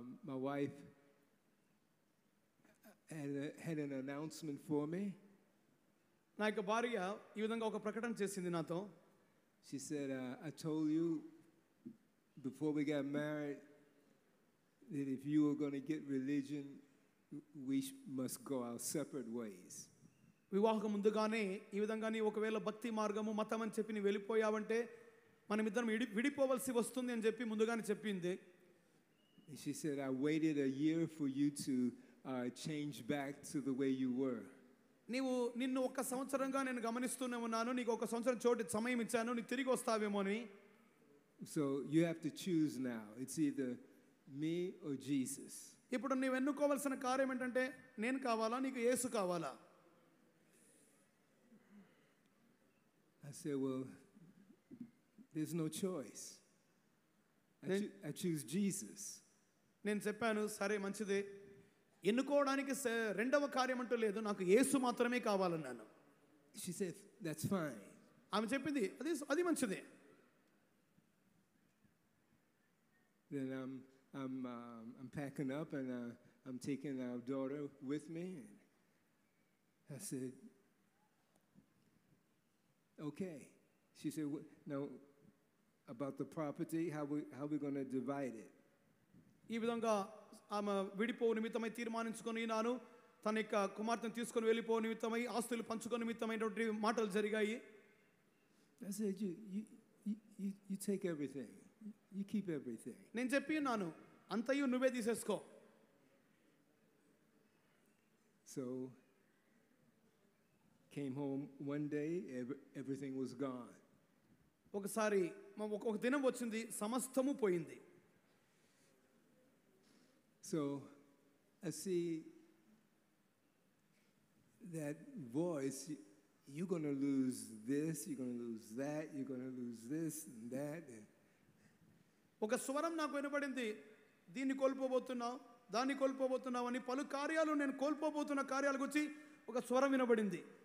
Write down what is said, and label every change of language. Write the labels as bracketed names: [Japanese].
[English] my wife had an announcement for me. [Telugu] నా యొక్క భార్య ఈ విధంగా ఒక ప్రకటన చేసింది నాతో. [English] She said, I told you before we got married that if you were going to get religion, we must go our separate ways. [Telugu] వివాహం ముందుగానే ఈ విధంగా నీ ఒకవేళ భక్తి మార్గము మతం అని చెప్పి నీ వెళ్ళిపోయావంటే మనమిద్దరం విడిపోవలసి వస్తుంది అని చెప్పి ముందుగానే చెప్పింది. [English] She said, I waited a year for you to change back to the way you were. [Telugu] నిన్ను ఒక సంవత్సరంగా నేను గమనిస్తూనే ఉన్నాను, నీకు ఒక సంవత్సరం చోటు సమయం ఇచ్చాను, నీకు తిరిగి వస్తావేమో అని. [English] So you have to choose now. It's either me or Jesus. [Telugu] ఇప్పుడు నీవు ఎన్నుకోవాల్సిన కార్యం ఏంటంటే నేను కావాలా నీకు యేసు కావాలా? [English] I said, well, there's no choice. I choose Jesus. [Telugu] నేను చెప్పాను సరే మంచిదే, ఎన్నుకోవడానికి రెండవ కార్యం అంటూ లేదు, నాకు యేసు మాత్రమే కావాలన్నాను. [English] She said, that's fine. [Telugu] ఆమె చెప్పింది అది మంచిదే. [English] Then I'm packing up and I'm taking our daughter with me. And I said, okay. She said, now about the property, how we going to divide it? [Telugu] ఈ విధంగా ఆమె విడిపోవు నిమిత్తమై తీర్మానించుకొని నాను తన యొక్క కుమార్తెను తీసుకొని వెళ్ళిపో నిమిత్తమై ఆస్తులు పంచుకొని నిమిత్తమైనటువంటి మాటలు జరిగాయి. [English] I said, you take everything. You keep everything. [Telugu] నేను చెప్పి ఉన్నాను అంతయు నువ్వే తీసేసుకో. [English] So came home one day, everything was gone. [Telugu] ఒకసారి ఒక దినం వచ్చింది, సమస్తము పోయింది. [English] So I see that voice, you're going to lose this, you're going to lose that, you're going to lose this and that. [Telugu] ఒక స్వరం నాకు వినపడింది, దీన్ని కోల్పోబోతున్నావు, దాన్ని కోల్పోబోతున్నావు అని. పలు కార్యాలు నేను కోల్పోబోతున్న కార్యాల గురించి ఒక స్వరం వినబడింది.